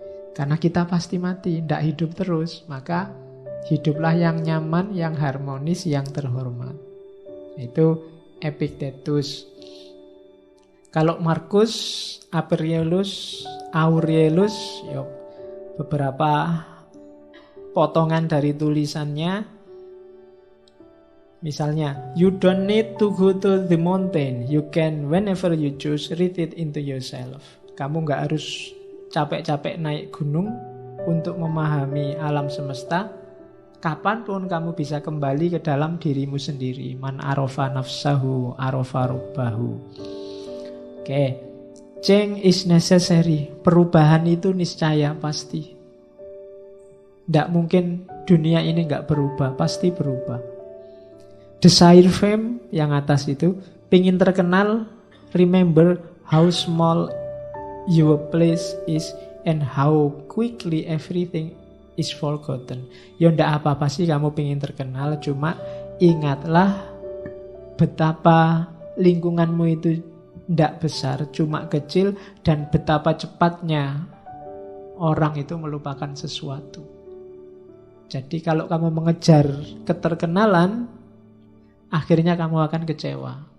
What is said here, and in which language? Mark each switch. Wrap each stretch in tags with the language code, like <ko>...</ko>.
<id>Karena kita pasti mati, tidak hidup terus. Maka hiduplah yang nyaman, yang harmonis, yang terhormat. Itu Epictetus. Kalau Marcus Aurelius, ya beberapa potongan dari tulisannya.</id> <en>Misalnya, you don't need to go to the mountain. You can, whenever you choose, read it into yourself.</en> <id>Kamu nggak harus capek-capek naik gunung untuk memahami alam semesta. Kapanpun kamu bisa kembali ke dalam dirimu sendiri.</id> <ar>Man arofa nafsahu, arofa rubbahu. Oke.</ar> <en>Change is necessary.</en> <id>Perubahan itu niscaya, pasti. Tidak mungkin dunia ini nggak berubah. Pasti berubah.</id> <en>Desire fame,</en> <id>yang atas itu. Pingin terkenal,</id> <en>remember how small your place is and how quickly everything is forgotten.</en> <id>Ya ndak apa-apa sih kamu pengen terkenal, cuma ingatlah betapa lingkunganmu itu ndak besar, cuma kecil, dan betapa cepatnya orang itu melupakan sesuatu. Jadi kalau kamu mengejar keterkenalan, akhirnya kamu akan kecewa.</id>